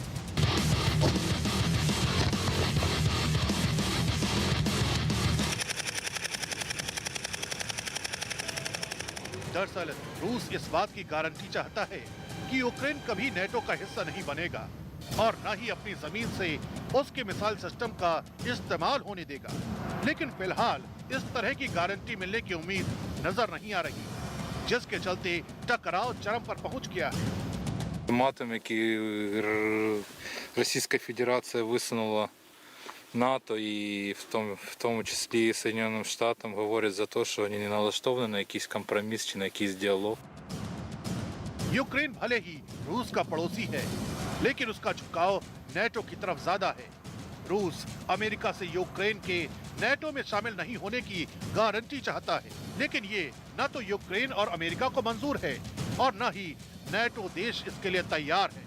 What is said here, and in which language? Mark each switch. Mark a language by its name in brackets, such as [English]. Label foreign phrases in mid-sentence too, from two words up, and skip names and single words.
[Hindi] दरअसल रूस इस बात की गारंटी चाहता है कि यूक्रेन कभी नेटो का हिस्सा नहीं बनेगा और न ही अपनी जमीन से उसके [English] missile system [Hindi] का इस्तेमाल होने देगा। लेकिन फिलहाल इस तरह की गारंटी मिलने की उम्मीद नजर नहीं आ रही, जिसके चलते टकराव चरम पर पहुंच गया है। [Ukrainian] Матами, які Російська Федерація висунула НАТО і в тому числі і [Russian] Соединенным Штатам [Ukrainian] говорять за те, що вони не налаштовані на якийсь компроміс чи на якийсь діалог. [Hindi] यूक्रेन भले ही रूस का पड़ोसी है, लेकिन उसका झुकाव नेटो की तरफ ज्यादा है। रूस अमेरिका से यूक्रेन के नेटो में शामिल नहीं होने की गारंटी चाहता है, लेकिन ये न तो यूक्रेन और अमेरिका को मंजूर है और न ही नेटो देश इसके लिए तैयार है।